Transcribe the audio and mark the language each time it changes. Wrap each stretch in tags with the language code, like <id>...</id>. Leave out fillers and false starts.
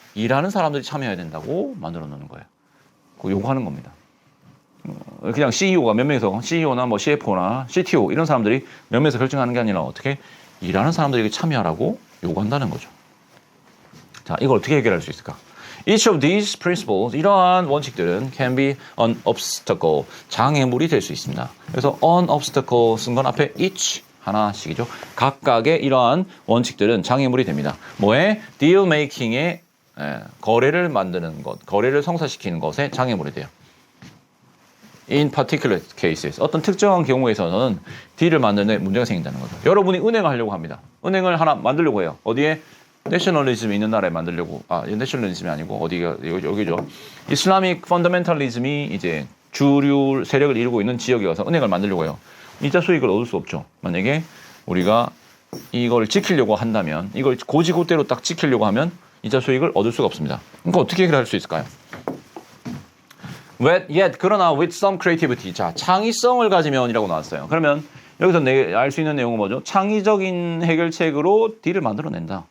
<ko>일하는 사람들이 참여해야 된다고 만들어 놓는 거예요. 그거 요구하는 겁니다. 그냥 CEO가 몇 명이서, CEO나 뭐 CFO나 CTO 이런 사람들이 몇 명이서 결정하는 게 아니라 어떻게 일하는 사람들에게 참여하라고 요구한다는 거죠. 자, 이걸 어떻게 해결할 수 있을까?</ko> <en>Each of these principles,</en> <ko>이러한 원칙들은</ko> <en>can be an obstacle,</en> <ko>장애물이 될 수 있습니다. 그래서 an obstacle 쓴 건 앞에 each 하나씩이죠. 각각의 이러한 원칙들은 장애물이 됩니다. 뭐에? deal making의 거래를 만드는 것, 거래를 성사시키는 것에 장애물이 돼요.</ko> <en>In particular cases,</en> <ko>어떤 특정한 경우에서는 딜을 만드는 데 문제가 생긴다는 거죠. 여러분이 은행을 하려고 합니다. 은행을 하나 만들려고 해요. 어디에? 내셔널리즘이 있는 나라에 만들려고, 내셔널리즘이 아니고 어디가 여기죠. 이슬라믹 펀더멘탈리즘이 이제 주류 세력을 이루고 있는 지역에 가서 은행을 만들려고 해요. 이자 수익을 얻을 수 없죠. 만약에 우리가 이걸 지키려고 한다면, 이걸 고지고대로 딱 지키려고 하면 이자 수익을 얻을 수가 없습니다. 그러니까 어떻게 해결할 수 있을까요?</ko> <en>Yet,</en> <ko>그러나</ko> <en>with some creativity.</en> <ko>자, 창의성을 가지면이라고 나왔어요. 그러면 여기서 알 수 있는 내용은 뭐죠? 창의적인 해결책으로 딜을 만들어낸다.</ko>